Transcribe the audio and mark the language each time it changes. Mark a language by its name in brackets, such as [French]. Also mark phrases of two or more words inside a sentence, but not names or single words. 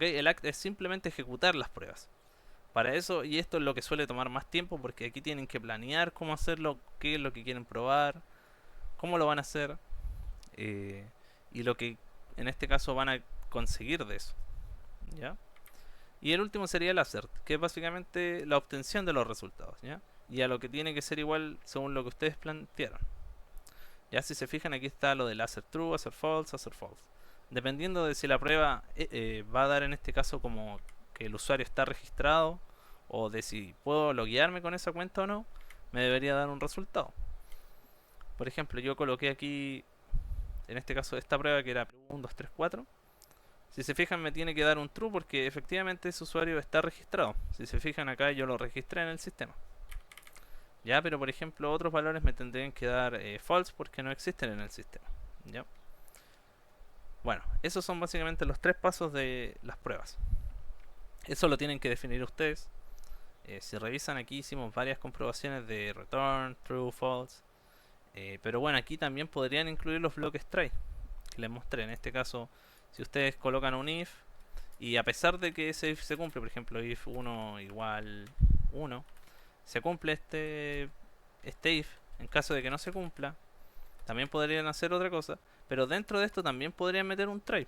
[Spanish] El act es simplemente ejecutar las pruebas. Para eso, y esto es lo que suele tomar más tiempo, porque aquí tienen que planear cómo hacerlo, qué es lo que quieren probar, cómo lo van a hacer, eh, y lo que en este caso van a conseguir de eso, ¿ya? Y el último sería el assert, que es básicamente la obtención de los resultados, ¿ya? Y a lo que tiene que ser igual según lo que ustedes plantearon. Ya, si se fijan, aquí está lo del [English] assert true, assert false, assert false. [Spanish] Dependiendo de si la prueba va a dar en este caso como que el usuario está registrado o de si puedo loguearme con esa cuenta o no, me debería dar un resultado. Por ejemplo, yo coloqué aquí, en este caso, esta prueba que era 1, 2, 3, 4. Si se fijan, me tiene que dar un true porque efectivamente ese usuario está registrado. Si se fijan acá, yo lo registré en el sistema. Ya, pero por ejemplo, otros valores me tendrían que dar false porque no existen en el sistema. Ya. Bueno, esos son básicamente los tres pasos de las pruebas. Eso lo tienen que definir ustedes. Si revisan aquí hicimos varias comprobaciones de [English] return, true, false. [Spanish] Pero bueno, aquí también podrían incluir los bloques try que les mostré. En este caso, si ustedes colocan un if y a pesar de que ese if se cumple, por ejemplo, if 1 igual 1, se cumple este if. En caso de que no se cumpla, también podrían hacer otra cosa, pero dentro de esto también podrían meter un try.